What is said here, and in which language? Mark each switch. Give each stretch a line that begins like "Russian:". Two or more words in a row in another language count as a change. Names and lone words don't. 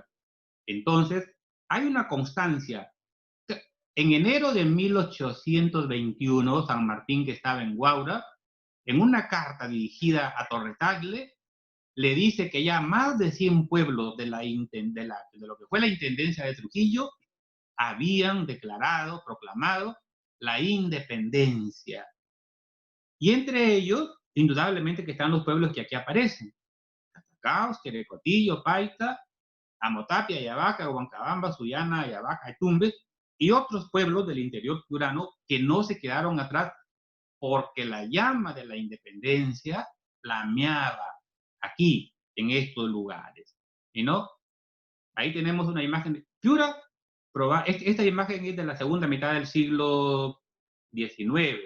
Spanish: Entonces, hay una constancia. En enero de 1821, San Martín, que estaba en Guaura, en una carta dirigida a Torretagle, le dice que ya más de 100 pueblos de lo que fue la Intendencia de Trujillo habían declarado, proclamado la independencia. Y entre ellos, indudablemente que están los pueblos que aquí aparecen. Catacaos, Querecotillo, Paita, Amotapia, Ayabaca, Huancabamba, Sullana, Ayabaca, Tumbes, y otros pueblos del interior piurano que no se quedaron atrás porque la llama de la independencia flameaba aquí, en estos lugares. ¿Y no? Ahí tenemos una imagen de Piura. Esta imagen es de la segunda mitad del siglo XIX.